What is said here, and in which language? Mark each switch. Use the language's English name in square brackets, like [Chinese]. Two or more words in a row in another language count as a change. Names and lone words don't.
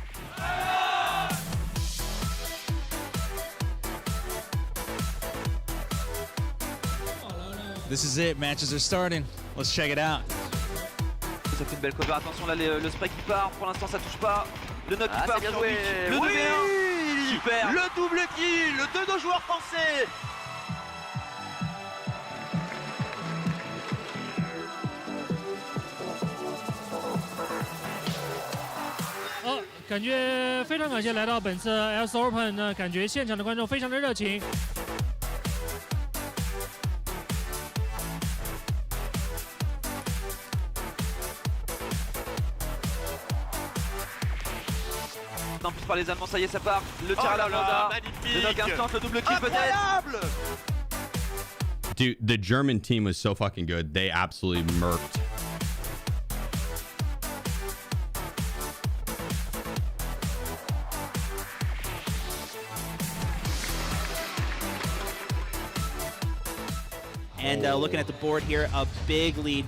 [English] This is it, matches are starting. Let's check it out. [French] Ça fait une belle cover, attention là le spray qui part, pour l'instant ça touche pas. Le knock qui part, bien joué. Le 2v1, super. Le double kill, le 2 joueurs français. [Chinese] 感觉非常感谢来到本次 LS Open 呢，感觉现场的观众非常的热情。 [French] En plus par les Allemands, ça y est, ça part. Le tir à la Blanda. Le knock instant, le double kill peut-être. [English] Dude, the German team was so fucking good. They absolutely murked. And looking at the board here, a big lead.